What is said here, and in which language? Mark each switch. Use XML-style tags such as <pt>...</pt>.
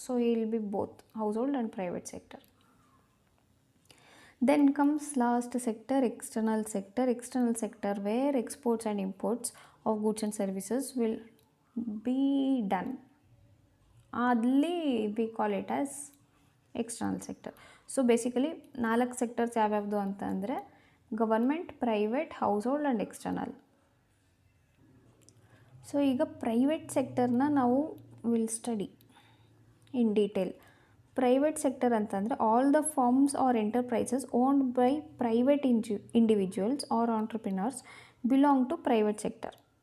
<en>So he will be both household and private sector. Then comes last sector, external sector. External sector where exports and imports of goods and services will be done. ಅಲ್ಲಿ we call it as external sector.</en> <kn>So basically 4 sectors ಯಾವ್ಯಾವುದು ಅಂತ ಅಂದರೆ government, private, house hold and external. So ಈಗ private ಸೆಕ್ಟರ್ನ ನಾವು</kn> <en>Will study in detail. Private sector ಅಂತಂದರೆ all the firms or enterprises owned by private individuals or entrepreneurs belong to private sector.</en>